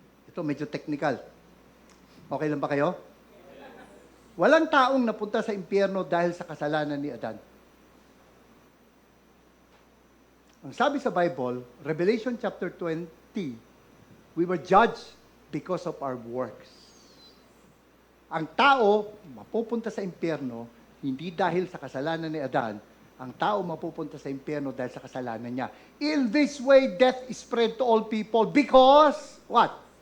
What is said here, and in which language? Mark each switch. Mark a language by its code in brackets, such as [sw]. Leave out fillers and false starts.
[tl] Ito medyo technical. Okay lang ba kayo? Walang taong napunta sa impyerno dahil sa kasalanan ni Adan. Ang sabi sa [en] Bible, Revelation chapter 20, we were judged because of our works. [tl] Ang tao mapupunta sa impyerno hindi dahil sa kasalanan ni Adan. Ang tao mapupunta sa impyerno dahil sa kasalanan niya. [en] In this way, death is spread to all people because, what?